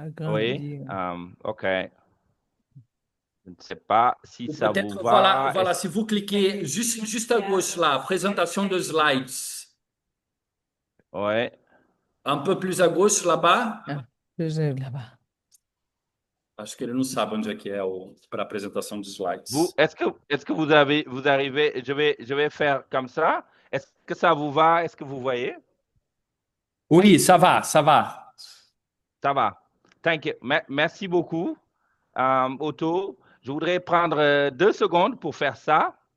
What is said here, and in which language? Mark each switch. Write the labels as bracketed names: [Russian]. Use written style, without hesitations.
[French] Oui, OK. Je ne sais pas si ça vous va. Voilà, si vous cliquez juste à gauche là, présentation de slides. Ouais. Un peu plus à gauche, là-bas. Ah, là-bas. [Portuguese] Acho que ele não sabe onde é que é para apresentação de slides. [French] Est-ce que vous arrivez, je vais faire comme ça. Est-ce que ça vous va? Est-ce que vous voyez? Oui, ça va, ça va. Ça va. [English] Thank you. [French] Merci beaucoup, Otto. Je voudrais prendre 2 secondes pour faire ça.